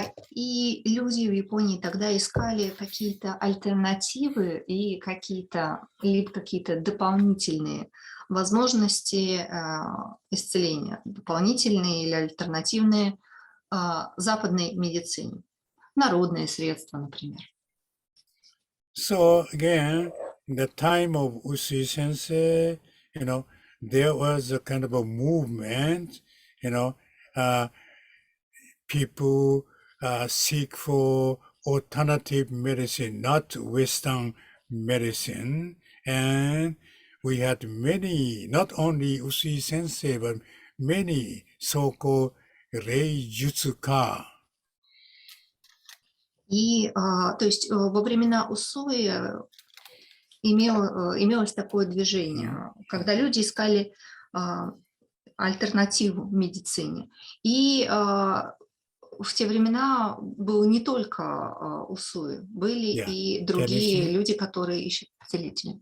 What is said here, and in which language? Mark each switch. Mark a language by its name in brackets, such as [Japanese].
[Russian] И люди в Японии тогда искали какие-то альтернативы и либо какие-то дополнительные возможности исцеления, дополнительные или альтернативные западной медицине, народные средства, например. [English] So again, in the time of Usui Sensei, there was a kind of a movement, people seek for alternative medicine, not Western medicine. And we had many, not only Usui Sensei, but many so-called Reijutsuka. [Russian] И, то есть, во времена Усуи имелось такое движение, когда люди искали альтернативу медицине. И в те времена был не только Усуи, были и другие люди, которые ищут целителя.